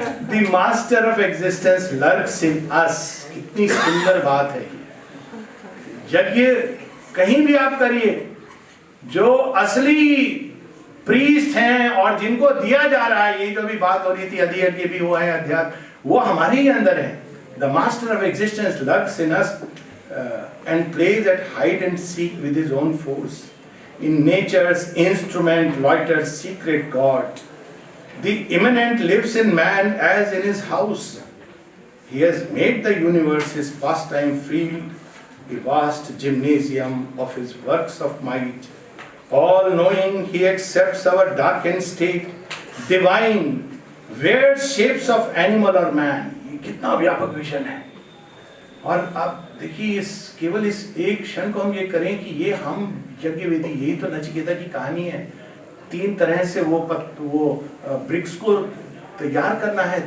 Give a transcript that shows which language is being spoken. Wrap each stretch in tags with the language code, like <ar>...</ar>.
<en>The master of existence lurks in us।</en> <hi>कितनी सुंदर बात है। यज्ञ कहीं भी आप करिए, जो असली प्रीस्ट हैं और जिनको दिया जा रहा है, यही जो भी बात हो रही थी अधियज्ञ भी वो है, अध्यात्म वो हमारे ही अंदर है।</hi> <en>The master of existence lurks in us and plays at hide and seek with his own force. In nature's instrument loiters secret God. The immanent lives in man as in his house. He has made the universe his pastime field, a vast gymnasium of his works of might. All knowing, he accepts our darkened state, divine, weird shapes of animal or man.</en> <hi>ये कितना व्यापक vision है। और आप देखिए, इस केवल इस एक क्षण को हम ये करें कि ये हम यज्ञ वेदी, यही तो नचिकेता की कहानी है। 3 तरह से वो ब्रिक्स को तैयार करना है।</hi>